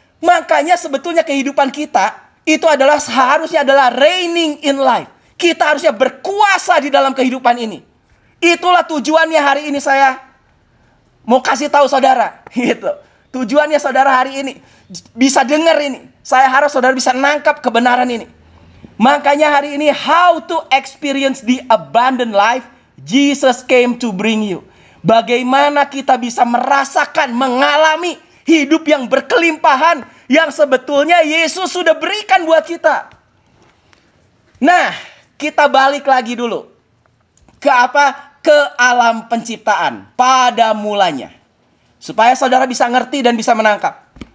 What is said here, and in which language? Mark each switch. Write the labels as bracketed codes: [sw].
[id] Makanya sebetulnya kehidupan kita itu harusnya adalah [en] reigning in life. [id] Kita harusnya berkuasa di dalam kehidupan ini. Itulah tujuannya hari ini saya mau kasih tahu saudara. Gitu. Tujuannya saudara hari ini bisa dengar ini. Saya harap saudara bisa nangkap kebenaran ini. Makanya hari ini, [en] how to experience the abundant life Jesus came to bring you. [id] Bagaimana kita bisa merasakan, mengalami hidup yang berkelimpahan yang sebetulnya Yesus sudah berikan buat kita. Nah, kita balik lagi dulu. Ke apa? Ke alam penciptaan pada mulanya. Supaya saudara bisa ngerti dan bisa menangkap.